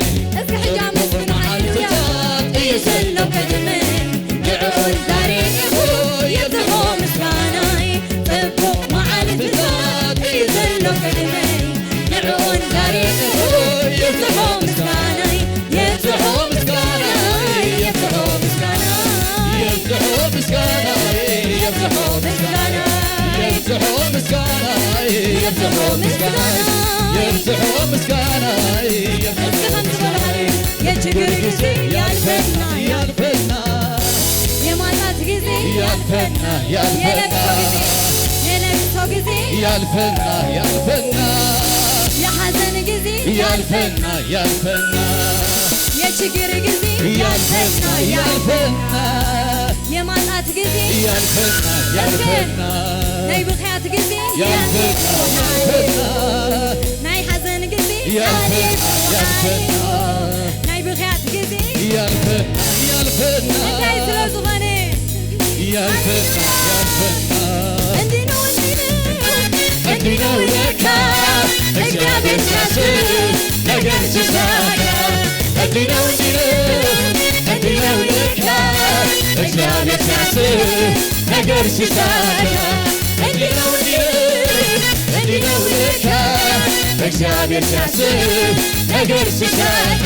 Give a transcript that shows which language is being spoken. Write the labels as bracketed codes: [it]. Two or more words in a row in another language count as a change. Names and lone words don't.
[ti] እስኪ ሕጂ ኣመስግኑ ሃሌሉያ እዩ ዘሎ ቅድመይ ንዕኡ እንዳርኢኹ የትሆ ምስጋናይ ጽቡቕ መዓልትታት እዩ ዘሎ ቅድመይ ንዕኡ እንዳርኢኹ የትሆ ምስጋናይ የትሆ ምስጋናይ የትሆ ምስጋናይ የስሖ ምስጋናይ የስሖ ምስጋናይ የስሖ ምስጋናይ የስሖ ምስጋናይ የስሖ ምስጋናይ እስኪ ከምዝበልሃሉ [am] የችግር ጊዜ ያልፈና ያልፈና የማጣት ጊዜ ያልፈና ያልፈና የለቅሶ ጊዜ ያልፈና ያልፈና የሐዘን ጊዜ ያልፈና ያልፈና የችግር ጊዜ ያልፈና ያልፈና የማጣት ጊዜ ያልፈና ያልፈና [ti] ናይ ብኽያት ጊዜ [am] ያልፈና ያልፈና [ti] ናይ ሐዘን ጊዜ [am] ያልፈና ያልፈና [ti] ናይ ብኽያት ጊዜ [am] ያልፈና ያልፈና [ti] እንታይ ስለ ዝኾነ [am] ያልፈና ያልፈና እንዲህ ነው እንዲህ ነው ለካ እግዚአብሔር ሲያስብ ነገር ሲሳካ እንዲህ ነው እንዲህ ነው ለካ እግዚአብሔር ሲያስብ ነገር ሲሳካ እንዲህ ነው ለካ እግዚአብሔር ሲያስብ ነገር ሲሳካ